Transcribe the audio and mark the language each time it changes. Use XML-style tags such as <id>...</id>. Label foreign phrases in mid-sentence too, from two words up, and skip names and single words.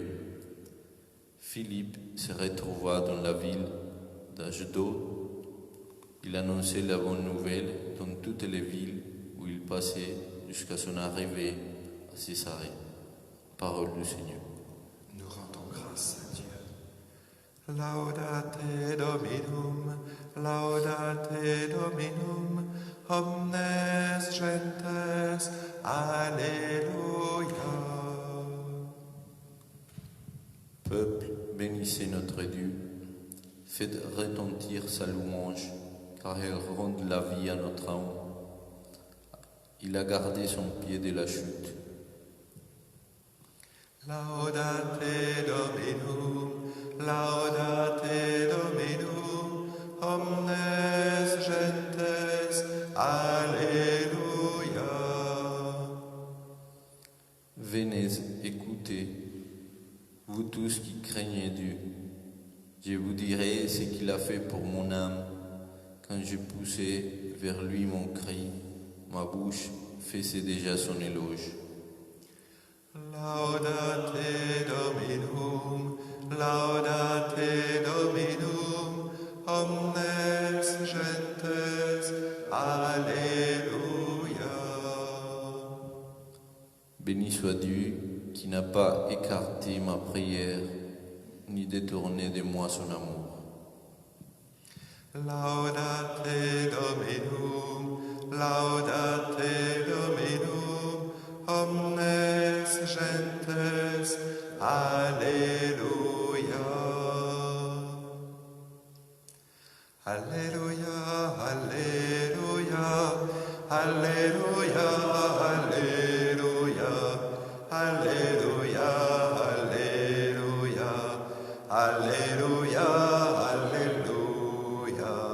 <fr>Philippe se retrouva dans la ville d'Ashdod. Il annonçait la bonne nouvelle dans toutes les villes où il passait jusqu'à son arrivée à Césarée. Parole du Seigneur. Nous rendons grâce à Dieu.</fr> <la>Laudate Dominum, omnes gentes,</la> <fr>Alléluia. Peuple, bénissez notre Dieu. Faites retentir sa louange, car elle rend la vie à notre âme. Il a gardé son pied de la chute.</fr> <la>Laudate Dominum, omnes gentes,</la> <fr>Alléluia. Venez, écoutez, vous tous qui craignez Dieu. Je vous dirai ce qu'il a fait pour mon âme. Quand je poussais vers lui mon cri, ma bouche faisait déjà son éloge.</fr> <la>Laudate Dominum, omnes gentes,</la> <fr>Alléluia. Béni soit Dieu qui n'a pas écarté ma prière, ni détourné de moi son amour.</fr> <la>Laudate Dominum, omnes gentes,</la> <fr>Alléluia. Alléluia, Alléluia, Alléluia, Alléluia, Alléluia, Alléluia, Alléluia, Alléluia.</fr>